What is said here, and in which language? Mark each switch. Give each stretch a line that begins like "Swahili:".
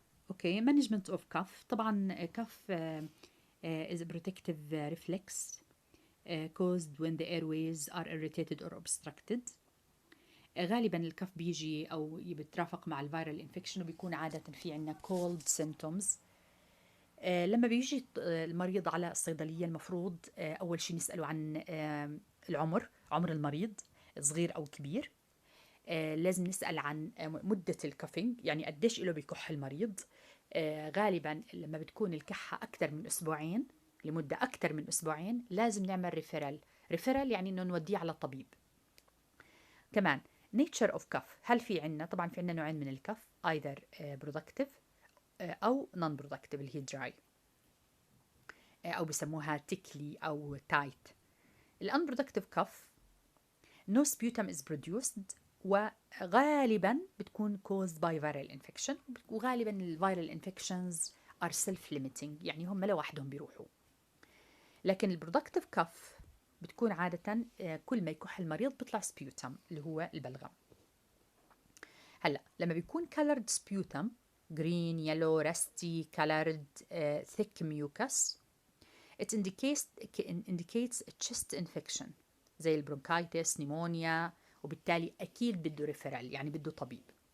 English: Okay management of cough. طبعا cough is a protective reflex caused when the airways are irritated or obstructed.
Arabic: غالبا الكف بيجي او بيترافق مع الفيرال انفكشن، وبيكون عاده في عندنا
English: cold symptoms.
Arabic: لما بيجي المريض على الصيدليه المفروض اول شيء نساله عن عمر المريض، صغير او كبير. لازم نسال عن مده الكافينج، يعني قديش له بيكح المريض. غالبا لما بتكون الكحه اكثر من اسبوعين، لمده اكثر من اسبوعين، لازم نعمل ريفيرال يعني انه نوديه على الطبيب. كمان
English: nature of cuff،
Arabic: هل في عنا، طبعا في عنا نوعين من الكف،
English: either productive
Arabic: أو
English: non productive
Arabic: اللي هي dry، أو بسموها tickly أو tight.
English: ال unproductive cuff no sputum is produced،
Arabic: وغالبا بتكون
English: caused by viral infection، وغالبا ال viral infections are self-limiting،
Arabic: يعني هم لوحدهم بيروحوا. لكن ال productive cuff بتكون عادة كل ما يكح المريض بيطلع sputum اللي هو البلغم. هلا لما بيكون
English: colored sputum green yellow rusty colored thick mucus it indicates a chest infection
Arabic: زي البرونكايتس نيمونيا، وبالتالي اكيد بده ريفرال، يعني بده طبيب.